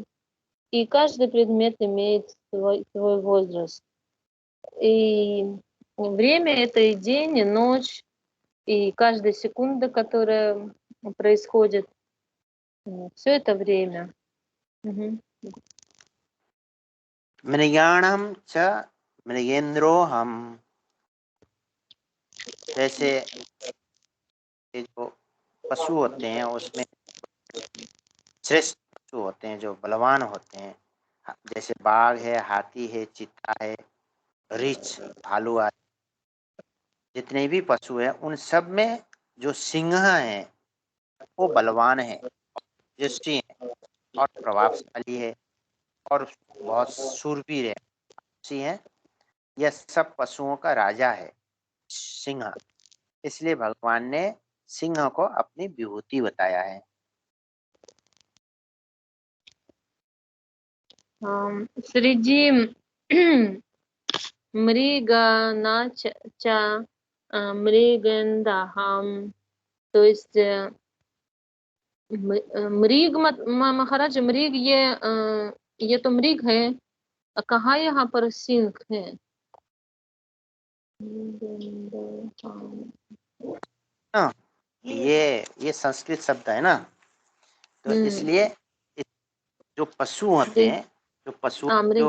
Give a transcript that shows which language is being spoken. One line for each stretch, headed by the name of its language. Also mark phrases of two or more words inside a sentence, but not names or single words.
Russian: И каждый предмет имеет свой возраст. И время — это и день, и ночь, и каждая секунда, которая происходит, все это время. Мгм.
Sanskrit: मृगाणम च मृगेंद्रोहम।
Hindi: जैसे ये जो पशु होते हैं उसमें श्रेष्ठ पशु होते हैं, जो बलवान होते हैं। जैसे बाघ है, हाथी है, चीता है, रीछ, भालू आदि जितने भी पशु हैं, उन सब में जो सिंह है वो बलवान है, यशस्वी है और प्रभावशाली है और बहुत शूरवीर है, साहसी है। यह सब पशुओं का राजा है सिंह। इसलिए भगवान ने सिंह को अपनी विभूति बताया है। Среди
Sanskrit: मृगाणाच मृगेन्द्रहम्,
Russian: то есть
Hindi: मृग महाराज, मृग ये तो मृग है, कहाँ यहाँ पर सिंह है? हाँ, ये संस्कृत शब्द है ना, तो इसलिए जो पशु होते हैं, जो पशु जो